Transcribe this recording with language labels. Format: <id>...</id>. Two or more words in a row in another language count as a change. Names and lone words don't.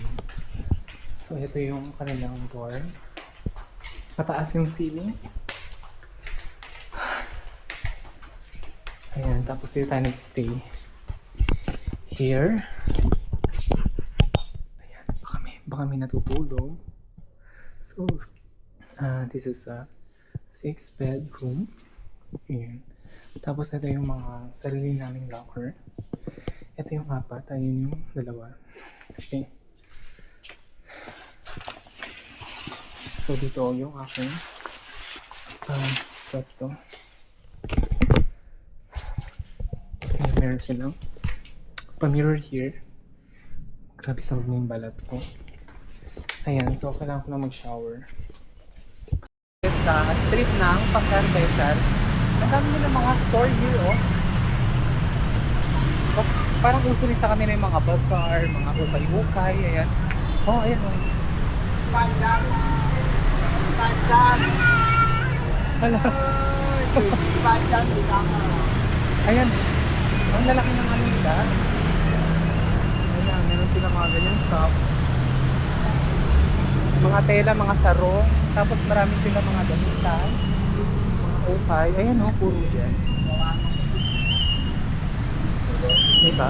<tl>So ito yung kanilang dorm. Mataas yung ceiling. Ayan, tapos dito tayo nag-stay. Here. Ayan, baka may natutulog.</tl> <en>So, this is a 6-bedroom.</en> <tl>Ayan. Tapos ito yung mga sarili naming locker. Ito yung 4, ayun yung 2. Okay. So dito yung aking pwesto. Okay, meron silang pa-</tl> <en>mirror here.</en> <tl>Grabe sa yung balat ko. Ayan, so kailangan ko na mag-shower. Sa street ng Pasar Besar, ang dami nila mga</tl> <en>store here,</en> <tl>oh. Tapos, parang uso rin sa kanila yung mga bazaar, mga ukay-ukay, ayan. Oh, ayan, oh.</tl> <ms>Panjang. Panjang.</ms> <tl>Hala.</tl> <ms>Panjang di kama.</ms> <tl>Ayan. Ang lalaki ng ano nila. Ayan, meron sila mga ganyan shop. Mga tela, mga sarong. Tapos marami sila mga damitan. Mga ukay. Ayan o, puro dyan. Diba?</tl>